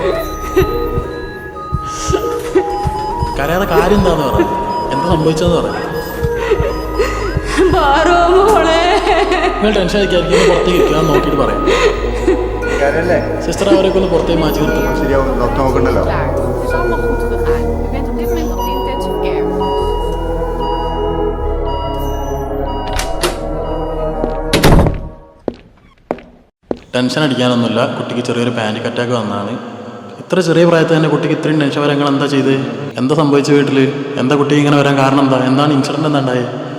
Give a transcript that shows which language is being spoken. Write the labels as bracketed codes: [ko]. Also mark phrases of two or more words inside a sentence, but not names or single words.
[ml] കരയാതെ കാര്യം എന്താന്ന് പറ, എന്താ സംഭവിച്ചതെന്ന് പറ. നിങ്ങൾ ടെൻഷൻ അടിക്കാതിരിക്കും, പുറത്തേക്ക് ഇരിക്കാൻ നോക്കിയിട്ട് പറയാം. സിസ്റ്റർ അവരൊക്കെ ഒന്ന് പുറത്തേക്ക് മാറ്റി നിർത്തും. ശരിയാവും, ഡോക്ടർ നോക്കണ്ടല്ലോ. [nl] Het is allemaal goed gegaan. U bent op dit moment op de intensive care. [ml] ടെൻഷൻ അടിക്കാനൊന്നുമില്ല, കുട്ടിക്ക് ചെറിയൊരു [en] panic attack [ml] വന്നതാണ്. ഇത്ര ചെറിയ പ്രായത്തിൽ തന്നെ കുട്ടിക്ക് ഇത്രയും ടെൻഷൻ വരാൻ എന്താ ചെയ്ത്? എന്താ സംഭവിച്ച വീട്ടിൽ? എന്താ കുട്ടി ഇങ്ങനെ വരാൻ കാരണം? എന്താണ് ഇൻസിഡന്റ് എന്താ ഉണ്ടായത്?